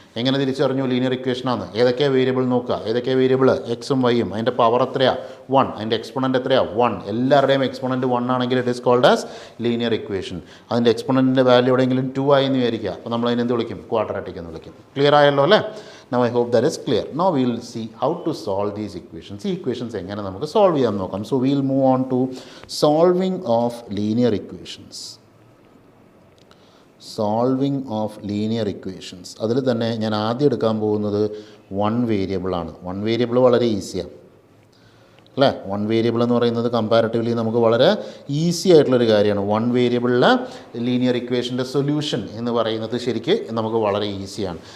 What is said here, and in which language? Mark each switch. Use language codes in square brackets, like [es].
[ml] എങ്ങനെ തിരിച്ചറിഞ്ഞു ലീനിയർ ഇക്വേഷനാണ്? ഏതൊക്കെയാണ് വേരിയബിൾ നോക്കുക, ഏതൊക്കെയാണ് വേരിയബിൾ? എക്സും വൈയും. അതിൻ്റെ പവർ എത്രയാണ്? 1. അതിൻ്റെ എക്സ്പോണൻ്റ് എത്രയാണ്? 1. എല്ലാവരുടെയും എക്സ്പോണൻ്റ് 1 ആണെങ്കിൽ [en] It is called as linear equation. [ml] അതിൻ്റെ എക്സ്പോണൻറ്റിൻ്റെ വാല്യൂ എവിടെയെങ്കിലും 2 ആയി എന്ന് വിചാരിക്കുക. അപ്പോൾ നമ്മൾ അതിനെന്ത് വിളിക്കും? ക്വാഡ്രാറ്റിക് എന്ന് വിളിക്കും. ക്ലിയർ ആയല്ലോ അല്ലേ? [en] Now I hope that is clear. Now we will see how to solve these equations. [ml] ഈ equations എങ്ങനെ നമുക്ക് സോൾവ് ചെയ്യാൻ നോക്കാം. [en] So we will move on to solving of linear equations. Solving of linear equations. [ml] അതിൽ തന്നെ ഞാൻ ആദ്യം എടുക്കാൻ പോകുന്നത് 1 വേരിയബിളാണ്. 1 വേരിയബിൾ വളരെ ഈസിയാണ് അല്ലേ? 1 വേരിയബിൾ എന്ന് പറയുന്നത് കമ്പാരിറ്റീവ്ലി നമുക്ക് വളരെ ഈസി ആയിട്ടുള്ളൊരു കാര്യമാണ്. 1 വേരിയബിളിലെ ലീനിയർ ഇക്വേഷൻ്റെ സൊല്യൂഷൻ എന്ന് പറയുന്നത് ശരിക്ക് നമുക്ക് വളരെ ഈസിയാണ്.